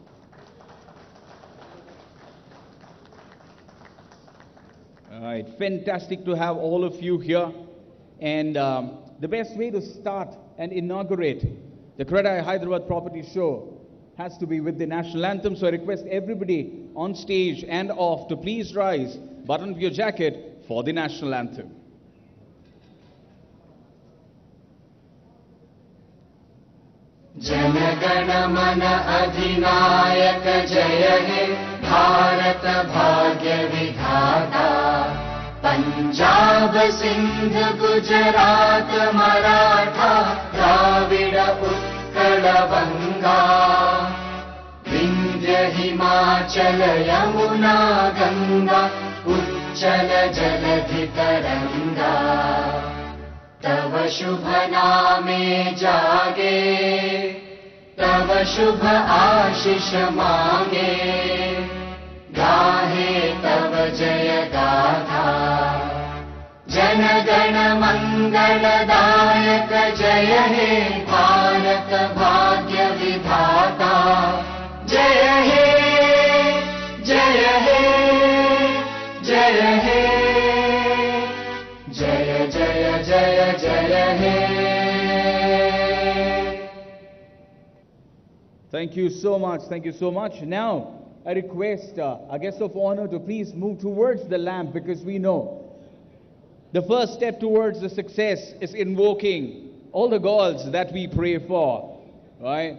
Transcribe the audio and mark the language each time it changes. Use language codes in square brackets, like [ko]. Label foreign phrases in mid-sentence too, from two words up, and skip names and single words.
[en] All right, fantastic to have all of you here. And the best way to start and inaugurate the CREDAI Hyderabad Property Show has to be with the national anthem. So I request everybody on stage and off to please rise, button up your jacket for the national anthem. [bn] জনগণ মন অধিনায়ক জয় হে ভারত ভাগ্য বিধাতা পঞ্জাব সিন্ধু গুজরাট মারাঠা দ্রাবিড় উৎকল বঙ্গ বিন্ধ্য হিমাচল যমুনা গঙ্গা উচ্ছল জলধি তরঙ্গ তব শুভ নামে জাগে তব শুভ আশিস মাগে গাহে তব জয় গাথা জন গণ মঙ্গলদায়ক জয় হে ভারত ভাগ্য বিধাতা জয় হে জয় হে জয় হে জয় জয় জয় জয় হে. [en] Thank you so much. Thank you so much. Now, I request our guest of honor to please move towards the lamp, because we know the first step towards the success is invoking all the gods that we pray for, right?